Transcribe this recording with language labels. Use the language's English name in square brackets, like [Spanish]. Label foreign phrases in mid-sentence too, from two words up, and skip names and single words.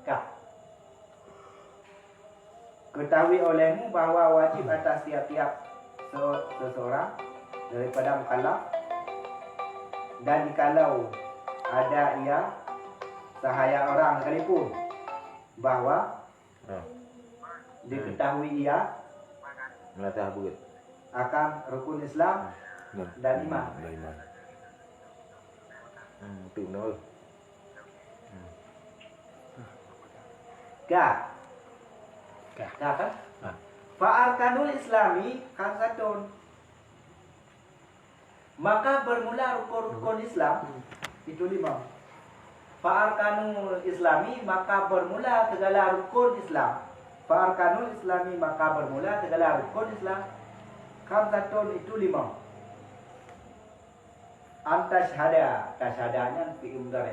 [Malay] Ketahui olehmu bahawa wajib atas tiap-tiap seseorang daripada mukallaf, dan jikalau ada ia sahaya orang sekalipun bahawa diketahui ia melatih buat akan rukun Islam dan iman. Tự nói. Ka kan? [Arabic] فأركان الإسلام خمسة. [Malay] Maka bermula rukun Islam itu 5. [Arabic] فأركان الإسلام [Malay] maka bermula segala rukun Islam. [Arabic] فأركان الإسلام [Malay] maka bermula segala rukun Islam. Khamsatun itu 5. Antashhada, tasyhadanya [Arabic] فعل مضارع'.